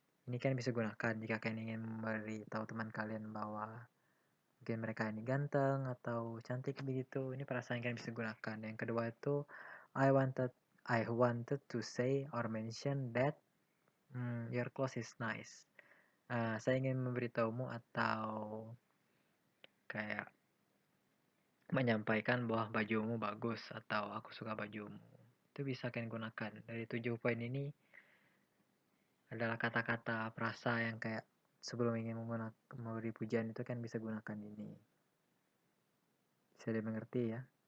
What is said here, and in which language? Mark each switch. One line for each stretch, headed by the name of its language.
Indonesian: Ini kan bisa gunakan jika kalian ingin memberitahu teman kalian bahwa mungkin mereka ini ganteng atau cantik begitu. Ini frasa yang kalian bisa gunakan. Yang kedua itu
English: I wanted to say or mention that your clothes is nice.
Indonesian: Saya ingin memberitahumu atau kayak menyampaikan bahwa bajumu bagus atau aku suka bajumu. Itu bisa kalian gunakan. Dari 7 poin ini adalah kata-kata frasa yang kayak sebelum ingin memberi pujian itu kan bisa gunakan ini. Bisa dimengerti ya.